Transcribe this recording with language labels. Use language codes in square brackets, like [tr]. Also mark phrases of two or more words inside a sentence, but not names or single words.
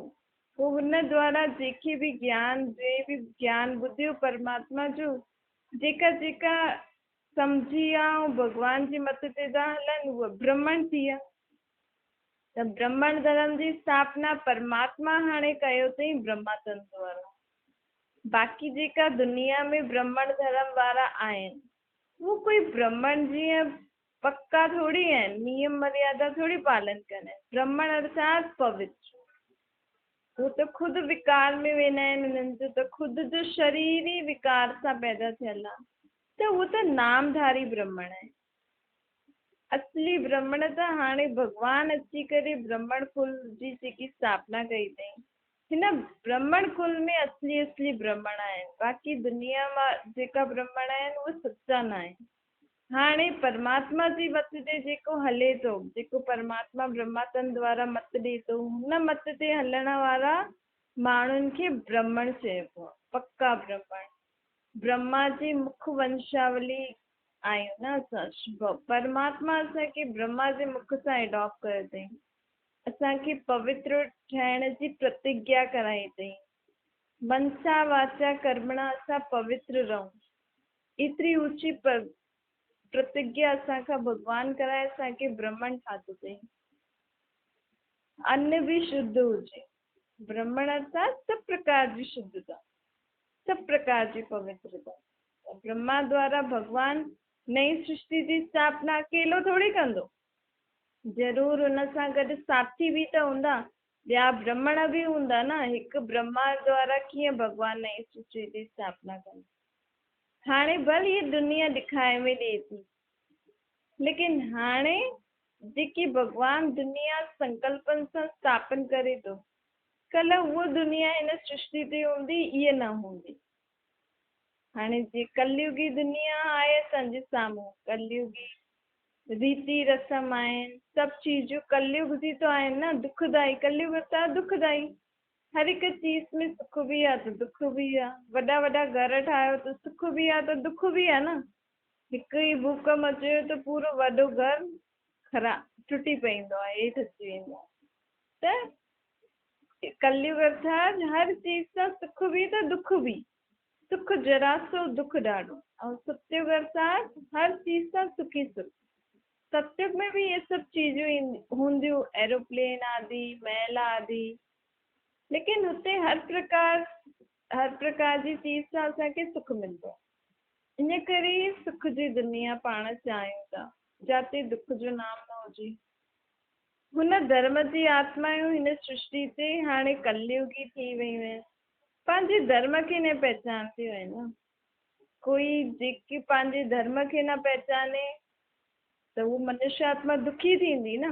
[sd] पोइ हुन द्वारा जेके बि ज्ञान ॿुधियो परमात्मा जो, जेका जेका सम्झी विया ऐं भॻवान जी मत ते था हलनि, उहे ब्रह्मण थी विया। त ब्रह्मण धर्म जी स्थापना परमात्मा हाणे कयो अथई ब्रह्मा तंत्र वारा। बाक़ी जेका दुनिया में ब्रह्मण धर्म वारा आहिनि, वो कोई ब्रह्मण जीअं पक्का थोड़ी आहिनि, नियम मर्यादा थोड़ी पालन कंदा आहिनि। ब्रह्मण अर्थात पवित्र, वो त ख़ुदि विकार में वेंदा आहिनि, उन्हनि जो त ख़ुदि जो शरीर ई विकार सां पैदा थियल आहे, त उहो त नामधारी ब्रह्मण आहे। असली ब्रह्मण त हाणे भॻवान अची करे ब्रह्मण कुल जी जेकी स्थापना कई अथई, हिन ब्रह्मण कुल में असली ब्रह्मण आहिनि। बाक़ी दुनिया मां जेका ब्रह्मण आहिनि उहे सच्चा न आहिनि। हाणे परमात्मा जी मत ते जेको हले थो, जेको परमात्मा ब्रह्मातन द्वारा मत ॾे थो, हुन मत ते हलण वारा माण्हुनि खे ब्रह्मण चइबो आहे, पक्का ब्रह्मण। ब्रह्मा जी मुख वंशावली आहियूं न असां। परमात्मा असांखे ब्रह्मा जे मुख सां एडॉप्ट कयो अथई, असांखे पवित्र ठहिण जी प्रतिज्ञा कराई अथई। मनसा वाचा कर्मणा असां पवित्र रहूं, एतिरी ऊची प्रतिज्ञा असांखां भॻवान कराए असांखे ब्रह्मण ठातो अथई। अन्न बि शुद्ध हुजे, ब्रह्मण अर्थात सभु प्रकार जी शुद्धता, सभु प्रकार जी पवित्रता। ब्रह्मा द्वारा भॻवान नई सृष्टि जी स्थापना अकेलो थोड़ी कंदो, ज़रूर हुन सां गॾु साथी बि त हूंदा, ॿिया ब्रह्मण बि हूंदा न। हिकु ब्रह्मा द्वारा कीअं भॻवान नई सृष्टि जी स्थापना कंदो। हाणे भले हीअ दुनिया ॾेखारे में ॾिए थी, लेकिन हाणे जेकी भॻवान दुनिया संकल्पनि सां स्थापन करे थो, कल्ह उहा दुनिया हिन सृष्टि ते हूंदी, इहा न हूंदी। हाणे जे कलयुगी दुनिया आहे असांजे साम्हूं, कलयुगी रीति रस्म आहिनि, सभु चीजूं कलयुग जी तो आहिनि न, दुखदाई। कलयुग अर्थात दुखदाई। हर हिकु चीज में सुख बि आहे त दुख बि आहे। वॾा वॾा घर ठाहियो त सुख बि आहे त दुख बि आहे न। हिकु ई भूकंप अचे त पूरो वॾो घर टुटी पवंदो आहे, हेठि अची वेंदो आहे। त कलयुग अर्थात हर चीज सां सुख बि त दुख बि। सुख जरा सो, दुख ॾाढो। ऐं सतयुग अर्थात हर चीज सां सुखी सुख। सतयुग में भी ये सब चीजूं हूंदियूं, एरोप्लेन आदि, महल आदि, लेकिन हुते हर प्रकार जी चीज सां असांखे सुख मिलंदो। इन करे सुख जी दुनिया पाण चाहियूं था, जाते दुख जो नाम न हुजे। हुन धर्म जी आत्मायूं हिन सृष्टि ते हाणे कलयुगी थी वियूं आहिनि, पंहिंजे धर्म खे न पहचानदियूं आहिनि न। कोई जेकी पंहिंजे धर्म खे न पहचाने त उहो मनुष्य आत्मा दुखी थींदी न।